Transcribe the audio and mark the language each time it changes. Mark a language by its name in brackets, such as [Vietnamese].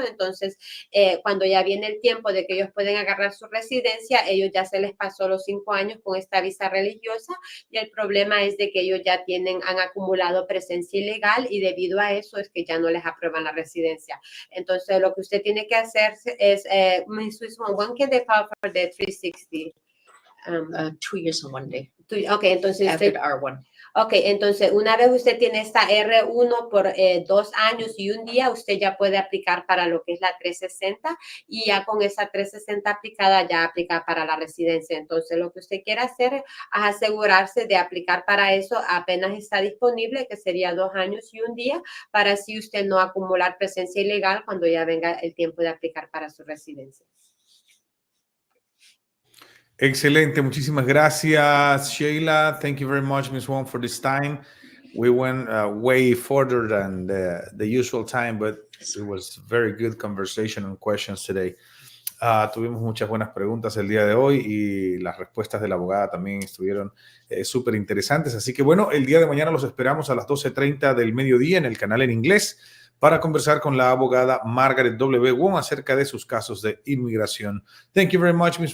[Spanish] Entonces, cuando ya viene el tiempo de que ellos pueden agarrar su residencia, ellos ya se les pasó los 5 años con esta visa religiosa y el problema es de que ellos ya han acumulado presencia ilegal y debido a eso es que ya no les aprueban la residencia. Entonces, lo que usted tiene que hacer es, Ms. [English] Wong, when can they file for the 360? 2 years and 1 day. [Spanish] Okay, entonces [English] after the R1. [Spanish] Ok, entonces una vez usted tiene esta R1 por 2 años y 1 día, usted ya puede aplicar para lo que es la 360 y ya con esa 360 aplicada ya aplica para la residencia. Entonces lo que usted quiere hacer es asegurarse de aplicar para eso apenas está disponible, que sería 2 años y 1 día, para así usted no acumular presencia ilegal cuando ya venga el tiempo de aplicar para su residencia. Excelente, muchísimas gracias, Sheila. [English] Thank you very much, Ms. Wong, for this time. We went way further than the usual time, but it was very good conversation and questions today. [Spanish] Tuvimos muchas buenas preguntas el día de hoy y las respuestas de la abogada también estuvieron súper interesantes. Así que bueno, el día de mañana los esperamos a las 12:30 del mediodía en el canal en inglés para conversar con la abogada Margaret W. Wong acerca de sus casos de inmigración. [English] Thank you very much, Ms.